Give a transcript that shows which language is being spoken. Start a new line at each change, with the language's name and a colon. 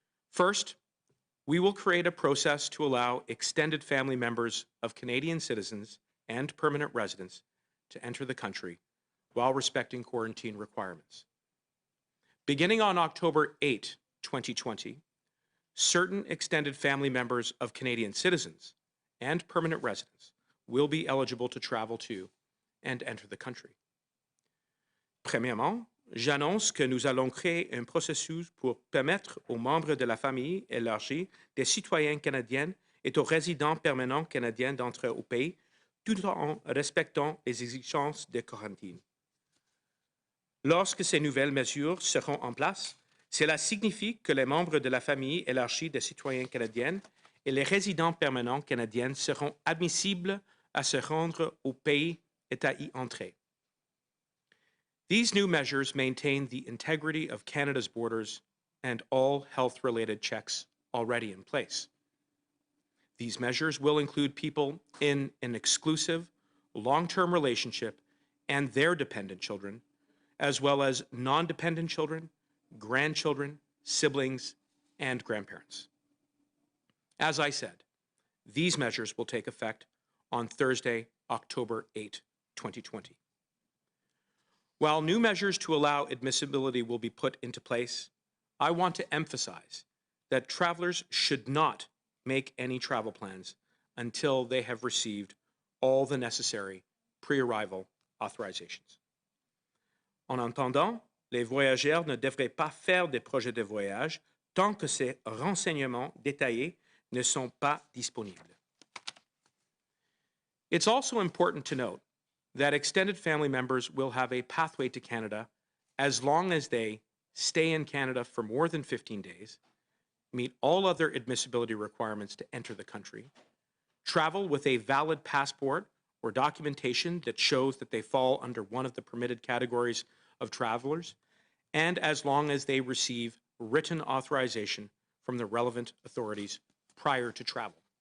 English: First, we will create a process to allow extended family members of Canadian citizens and permanent residents to enter the country while respecting quarantine requirements. Beginning on October 8, 2020, certain extended family members of Canadian citizens and permanent residents will be eligible to travel to and enter the country.
French: Premièrement, j'annonce que nous allons créer un processus pour permettre aux membres de la famille élargie des citoyens canadiens et aux résidents permanents canadiens d'entrer au pays tout en respectant les exigences de quarantaine. Lorsque ces nouvelles mesures seront en place, cela signifie que les membres de la famille élargie des citoyens canadiens et les résidents permanents canadiens seront admissibles à se rendre au pays et à y entrer.
English: These new measures maintain the integrity of Canada's borders and all health-related checks already in place. These measures will include people in an exclusive, long-term relationship and their dependent children, as well as non-dependent children, grandchildren, siblings, and grandparents. As I said, these measures will take effect on Thursday, October 8, 2020. While new measures to allow admissibility will be put into place, I want to emphasize that travelers should not make any travel plans until they have received all the necessary pre-arrival authorizations.
French: En attendant, les voyageurs ne devraient pas faire des projets de voyage tant que ces renseignements détaillés ne sont pas disponibles.
English: It's also important to note that extended family members will have a pathway to Canada as long as they stay in Canada for more than 15 days, meet all other admissibility requirements to enter the country, travel with a valid passport or documentation that shows that they fall under one of the permitted categories of travelers, and as long as they receive written authorization from the relevant authorities prior to travel.